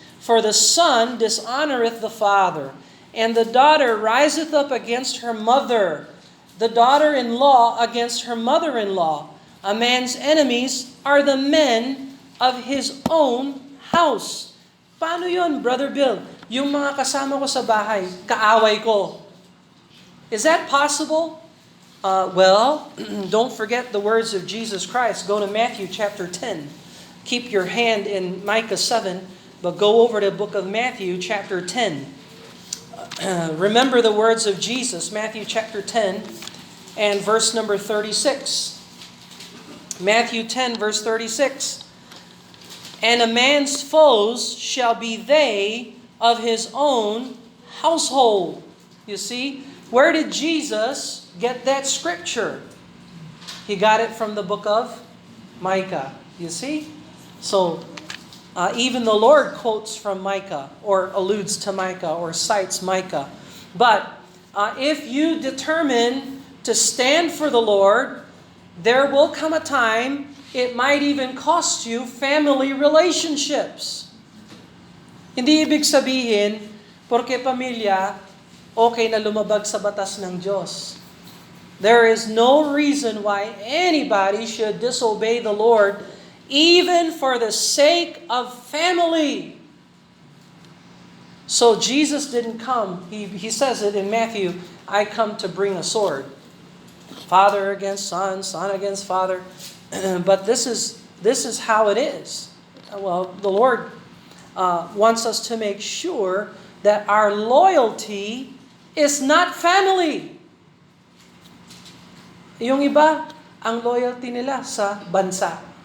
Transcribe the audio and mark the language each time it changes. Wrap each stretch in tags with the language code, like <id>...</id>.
<en>For the son dishonoreth the father, and the daughter riseth up against her mother, the daughter-in-law against her mother-in-law. A man's enemies are the men of his own house.</en> <tl>Paano yun, Brother Bill? Yung mga kasama ko sa bahay, kaaway ko.</tl> <en>Is that possible? Well, don't forget the words of Jesus Christ. Go to Matthew chapter 10. Keep your hand in Micah 7, but go over to the book of Matthew chapter 10. Remember the words of Jesus, Matthew chapter 10 and verse number 36. Matthew 10, verse 36. And a man's foes shall be they of his own household. You see, where did Jesus get that scripture? He got it from the book of Micah. You see? So, even the Lord quotes from Micah, or alludes to Micah, or cites Micah. But if you determine to stand for the Lord, there will come a time, it might even cost you family relationships.</en> <tl>Hindi ibig sabihin, porque pamilya, okay na lumabag sa batas ng Diyos.</tl> <en>There is no reason why anybody should disobey the Lord, even for the sake of family. So Jesus didn't come. He says it in Matthew, I come to bring a sword. Father against son, son against father. But this is how it is. Well, the Lord wants us to make sure that our loyalty is not family.</en> <tl>Yung iba, ang loyalty nila sa bansa.</tl>